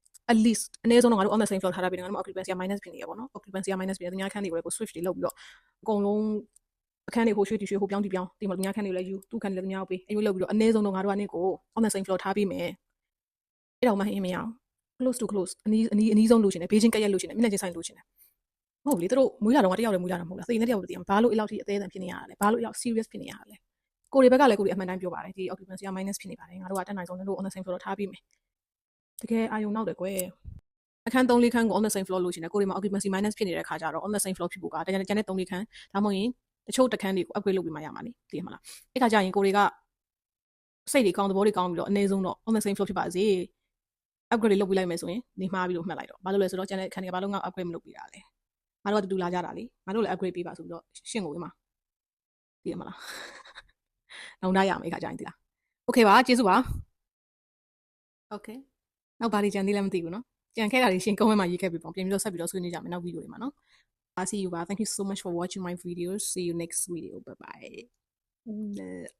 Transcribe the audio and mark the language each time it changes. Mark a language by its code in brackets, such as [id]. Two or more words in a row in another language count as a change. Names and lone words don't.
[en] at least [my] အနည်းဆုံးတော့ငါတို့ [en] on the same floor [my] ထားတာပြီးတော့ငါတို့ [en] occupancy minus [my] ဖြစ်နေရပေါ့နော် [en] occupancy minus [my] ဖြစ်နေတယ်သူများခန်းတွေကိုလည်းကို switch တွေလုပ်ပြီးတော့အကုန်လုံးအခန်းတွေဟိုရွှေ့တီရွှေ့ဟိုပြောင်းတီပြောင်းဒီမှာသူများခန်းတွေလည်းယူသူ့ခန်းတွေလည်းသူများကိုပေးအဲ့လိုလုပ်ပြီးတော့အနည်းဆုံးတော့ငါတို့ကနေကို [en] on the same floor [my] ထားပြီးမယ်အဲ့တော့မှဟင်းမရအောင် [en] close to close [my] အ နီးဆုံးလိုချင်တယ်ဘေးချင်းကက်ရက်လိုချင်တယ်မျက်နှာချင်းဆိုင်လိုချင်တယ်မဟုတ်လေသူတို့မွေးလာတော့တယောက်လည်းမွေးလာတာမဟုတ်လားစိတ်နဲ့တယောက်လည်းသိအောင်ဘာလို့အဲ့လောက်ထိအသေးအံဖြစ်နေရတာလဲဘာလို့အဲ့လောက် serious ဖြစ်နေရတာလဲကိုတွေဘက်ကလည်းကိုတွေအမှန်တိုင်းပြောပါတယ်ဒီ [en] occupancy minus [my] ဖြစ်နေပါတယ်ငါတို့ကတက်နိုင်ဆုံးတို့ [en] on the same [my] floor ထားပြီးမယ်တကယ်အာယုံနောက်တယ်ကွယ်အခန်း3-4ခန်းကို [en] on the same floor [my] လို့ရှင်တယ်ကိုတွေမှာ [en] occupancy minus [my] ဖြစ်နေတဲ့ခါကျတော့ [en] on the same floor [my] ဖြစ်ဖို့ကတကယ်ကျန်တဲ့3-4ခန်းဒါ မှမဟုတ်ရင်တချို့တစ်ခန်းတွေကို upgrade လုပ်ပြီးမှရမှာလေသိရမလားအဲ့ခါကျရင်ကိုတွေကစိတ်တွေကောင်းသဘောတွေကောင်းပြီးတော့အနည်းဆုံးတော့ [en] on the same floor [my] ဖြစ်ပါ စေ upgrade လုပ်ပြီးလိုက်မယ်ဆိုရင်နေမှားပြီးတော့မှတ်လိုက်တော့ဘာလို့လဲဆိုတော့ကျန်တဲ့ခန်းတွေကဘာလို့ငါ upgrade မလုပ်ပေးတာလဲငါတို့ကတူလာကြတာလေငါတို့လည်း upgrade ပေးပါဆိုပြီးတော့ရှင့်ကိုဝင်မှာသိရမလားနောင်တရမယ်ခါကျရင်သိလား okay ပါကျေးဇူးပါ okay နောက်ဘာတွေကြံသေးလဲမသိဘူးเนาะကြံခဲ့တာတွေရှင် comment မှာရေးခဲ့ပြီးပေါ့ပြန်ပြီးတော့ဆက်ပြီးတော့ဆွေးနွေးကြမယ်နောက် video တွေမှာเนาะ [en] see you [my] ပါ [en] thank you so much for watching my videos see you next video bye bye